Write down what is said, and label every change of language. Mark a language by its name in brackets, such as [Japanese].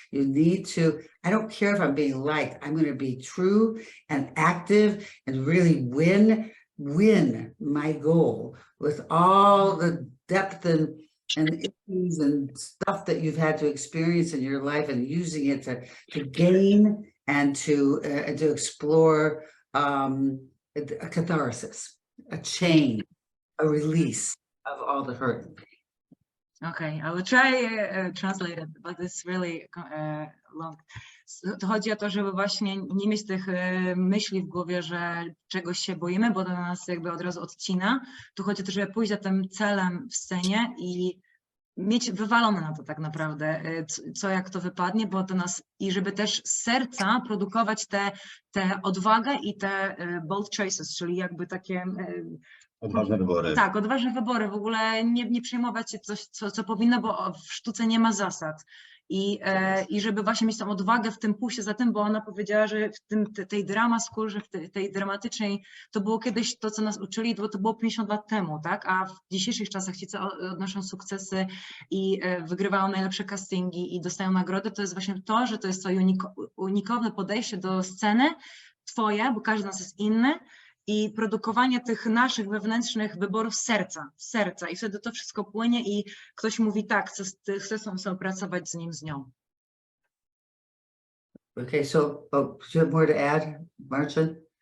[English] You need to, I don't care if I'm being liked. I'm going to be true and active and really win my goal with all the depth and issues and stuff that you've had to experience in your life, and using it to gain and to explore a catharsis, a change, a release of all the hurt. Okay, I will try translate it, but it's really long. [Polish] To chodzi o to, żeby właśnie nie mieć tych myśli w głowie, że czegoś się boimy, bo to nas jakby od razu odcina. Tu chodzi o to, żeby pójść za tym celem w scenie i mieć wywalone na to tak naprawdę, co jak to wypadnie, bo to nas, i żeby też z serca produkować tę odwagę i te [English] bold choices, [Polish] czyli jakby takie... Odważne wybory. Tak, odważne wybory, w ogóle nie przejmować się coś, co powinno, bo w sztuce nie ma zasad. I żeby właśnie mieć tą odwagę w tym pójściu za tym, bo ona powiedziała, że w tej drama school, że w tej dramatycznej, to było kiedyś to, co nas uczyli, to było 50 lat temu, tak? A w dzisiejszych czasach ci, co odnoszą sukcesy i wygrywają najlepsze castingi i dostają nagrody, to jest właśnie to, że to jest to unikowne podejście do sceny twoje, bo każdy z nas jest inny, i produkowanie tych naszych wewnętrznych wyborów serca i wtedy to wszystko płynie i ktoś mówi tak, chcę sobie pracować z nim, z nią. [English] Okay, so do you have more to add, Marcin?